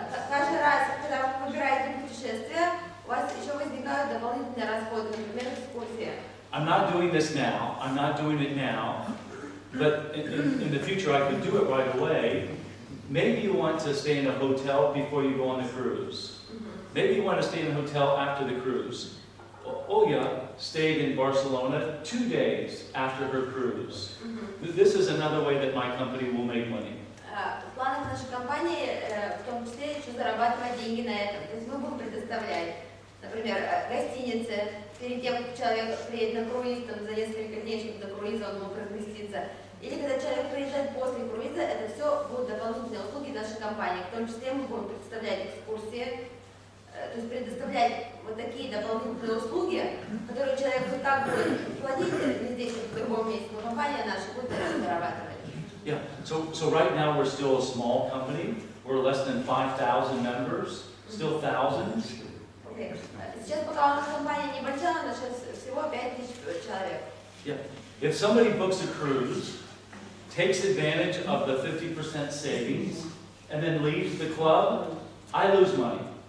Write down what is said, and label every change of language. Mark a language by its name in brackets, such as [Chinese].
[Russian] Каждый раз, когда вы выбираете путешествие, у вас еще возникают дополнительные расходы, например, экскурсии. [English] I'm not doing this now. I'm not doing it now. But in the future, I could do it right away. Maybe you want to stay in a hotel before you go on the cruise. Maybe you want to stay in a hotel after the cruise. Olya stayed in Barcelona 2 days after her cruise. This is another way that my company will make money. [Russian] В планах нашей компании, в том числе, еще зарабатывать деньги на этом. То есть мы будем предоставлять, например, гостиницы. Перед тем, как человек приедет на круиз, там, за несколько дней, чтобы до круиза он мог разместиться. Или когда человек приезжает после круиза, это все будут дополнительные услуги нашей компании. В том числе мы будем предоставлять экскурсии, то есть предоставлять вот такие дополнительные услуги, которые человек вот так будет платить не здесь, а в другом месте, но компания наша будет зарабатывать. [English] Yeah, so right now we're still a small company. We're less than 5,000 members, still thousands. Okay. [Russian] Сейчас пока у нас компания небольшая, у нас сейчас всего 5000 человек. [English] Yeah. If somebody books a cruise, takes advantage of the 50% savings, and then leaves the club, I lose money.